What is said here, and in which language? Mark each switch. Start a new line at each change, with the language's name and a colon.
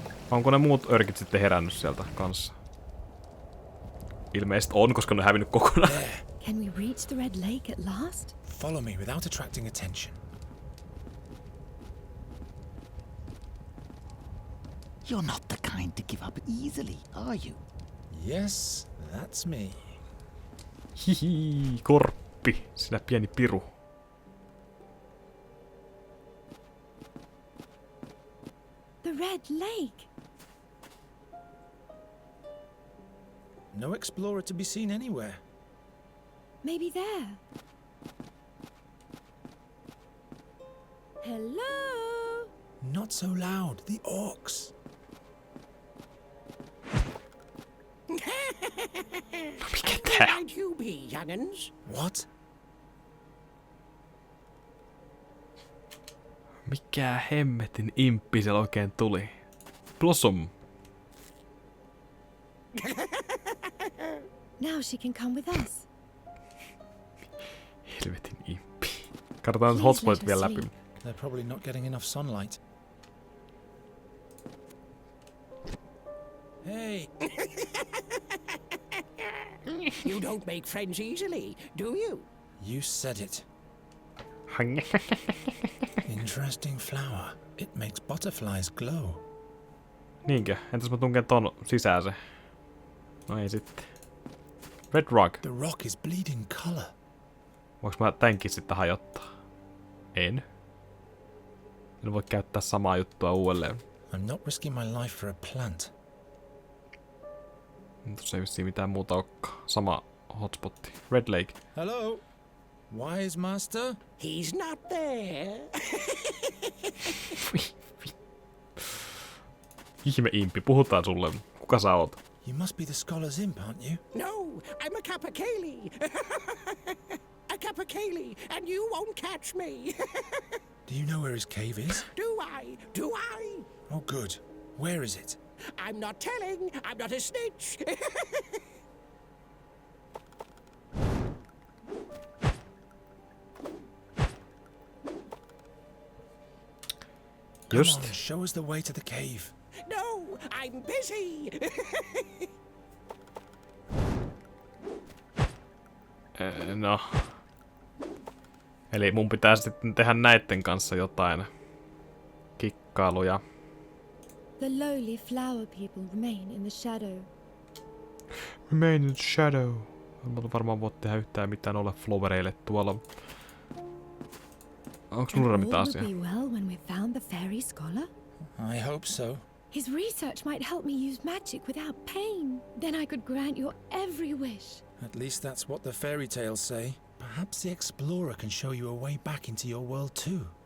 Finnish: Onko ne muut örkit sitten herännyt sieltä kanssa? Ilmeisesti on, koska ne on hävinnyt kokonaan.
English: Can we reach the Red Lake at last? Follow me without attracting attention. You're not the kind to give up easily, are you? Yes, that's me.
Finnish: Hihi, korppi, sinä pieni piru.
English: The Red Lake. No explorer to be seen anywhere. Maybe there. Hello? Not so loud, the orcs.
Finnish: Mikä
English: might you be, young'uns? What?
Finnish: Mikä hemmetin imppi siellä oikein tuli?
English: Blossom. Now she can come with us.
Finnish: Helvetin imppi. Katsotaan hotspotit vielä läpi.
English: They're probably not getting enough sunlight. Hey! You don't make friends easily, do you? You said it. Interesting flower. It makes butterflies glow.
Finnish: Niinkö? Entäs mä tunken ton sisään se? No ei sitten. Red rock.
English: The rock is bleeding color.
Finnish: Voinko mä tämänkin sitten hajottaa? En. En voi käyttää samaa juttua uudelleen.
English: I'm not risking my life for a plant.
Finnish: Tuossa ei vissiin mitään muuta olekaan. Sama hotspotti. Red Lake.
English: Hello? Wise master? He's not there.
Finnish: Ihme impi, puhutaan sulle. Kuka sä oot?
English: You must be the scholar's imp, aren't you? No, I'm a Kapakali. A Kapakali, and you won't catch me. Do you know where his cave is? Do I? Do I? Oh, good. Where is it? I'm not telling. I'm not a snitch. Come Just. on, show us the way to the cave. No, I'm busy. No.
Finnish: Eli mun pitää sitten tehdä näitten kanssa jotain kikkailuja.
English: The lowly flower people remain in the shadow. Remain in the shadow.
Finnish: Mä varmaan voit tehdä yhtään mitään noille flowereille tuolla. Onks mulla mitään
English: All
Finnish: asiaa?
English: will be well when we've found the fairy scholar. I hope so. His research might help me use magic without pain. Then I could grant your every wish. At least that's what the fairy tales say. Perhaps the explorer can show you a way back into your world too.